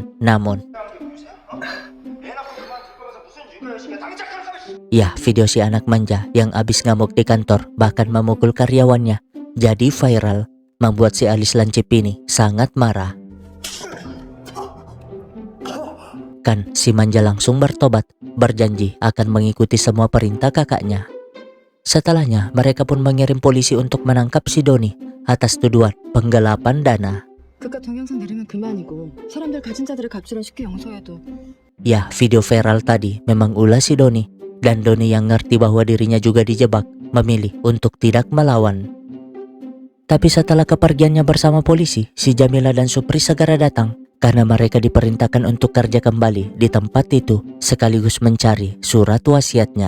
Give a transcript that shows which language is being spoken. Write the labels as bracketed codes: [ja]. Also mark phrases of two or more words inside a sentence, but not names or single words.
[id] Namun, ya, video si anak manja yang abis ngamuk di kantor bahkan memukul karyawannya jadi viral, membuat si alis lancip ini sangat marah. Kan si manja langsung bertobat, berjanji akan mengikuti semua perintah kakaknya. Setelahnya mereka pun mengirim polisi untuk menangkap si Doni atas tuduhan penggelapan dana. [ko] 그깟 동영상 내리면 그만이고 사람들 가진 자들의 갑질은 쉽게 용서해도. [id] Ya, video viral tadi memang ulah si Doni. Dan Doni yang ngerti bahwa dirinya juga dijebak, memilih untuk tidak melawan. Tapi setelah kepergiannya bersama polisi, si Jamila dan Supri segera datang karena mereka diperintahkan untuk kerja kembali di tempat itu sekaligus mencari surat wasiatnya.